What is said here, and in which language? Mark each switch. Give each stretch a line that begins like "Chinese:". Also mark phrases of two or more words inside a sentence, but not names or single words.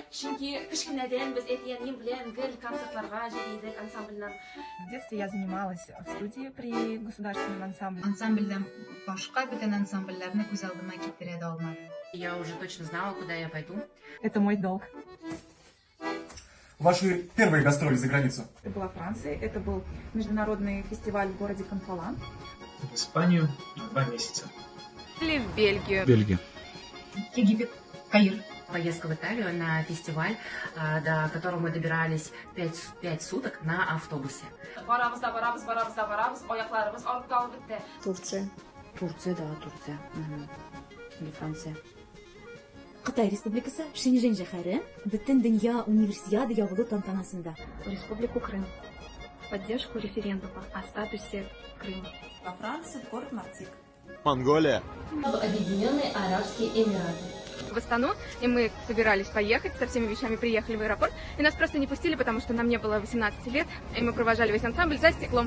Russian: В детстве я занималась в студии при государственном ансамбле.
Tatar: Ансамбльдән башка бүтән ансамбльләрне күз алдыма китерә дә алмадым.
Russian: Я уже точно знала, куда я пойду. Это мой долг. Ваши первые гастроли за границу? Это была Франция, это был международный фестиваль в городе Конфалан. В Испанию на 2 месяца. Или в Бельгию. Бельгия. Египет, Каир. Поездка в Италию на фестиваль, до которого мы добирались 5 суток на автобусе. Турция. Турция, да, Турция. Или Франция.
Tatar: Кытай Республикасы Шэньчжэнь шәһәре бөтен дөнья универсиада ябылу тантанасында.
Russian: Республику Крым. Поддержку референдума о статусе Крыма. Во Франции город Мартик. Монголия. Объединенные Арабские Эмираты. В Астану, и мы собирались поехать, со всеми вещами приехали в аэропорт, и нас просто не пустили, потому что нам не было 18 лет, и мы провожали весь ансамбль за стеклом.